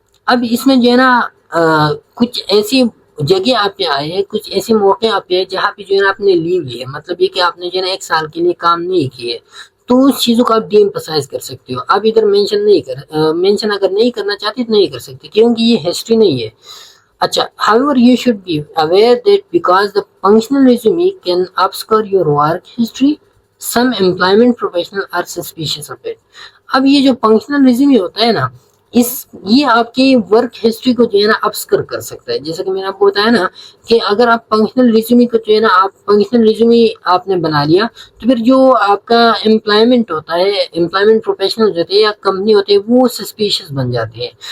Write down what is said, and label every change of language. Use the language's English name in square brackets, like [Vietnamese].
[Urdu] اب اس میں جو ہے نا کچھ ایسی جگہ آپ پہ آئے ہیں، کچھ ایسے موقع آپ پہ آئے جہاں پہ جو ہے نا آپ نے لیو لی ہے، مطلب یہ کہ آپ نے جو ہے نا 1 سال کے لیے کام نہیں کیے، تو اس چیزوں کو آپ ڈی ایمفسائز کر سکتے ہو. آپ ادھر مینشن اگر نہیں کرنا چاہتے تو نہیں کر سکتے کیونکہ یہ ہسٹری نہیں ہے. [English] اچھا، however you should be aware that because the functional resume can obscure your work history, some employment professionals are suspicious of it. [Urdu] اب یہ جو فنکشنل ریزیومے ہوتا ہے نا یہ آپ کی ورک ہسٹری کو جو ہے نا ابسکر کر سکتا ہے. جیسا کہ میں نے آپ کو بتایا نا کہ اگر آپ فنکشنل ریزیومے کو جو ہے نا فنکشنل ریزیومے آپ نے بنا لیا تو پھر جو آپ کا امپلائمنٹ ہوتا ہے، امپلائمنٹ پروفیشنل ہوتے ہیں یا کمپنی ہوتے ہیں وہ سسپیشس بن جاتے ہیں.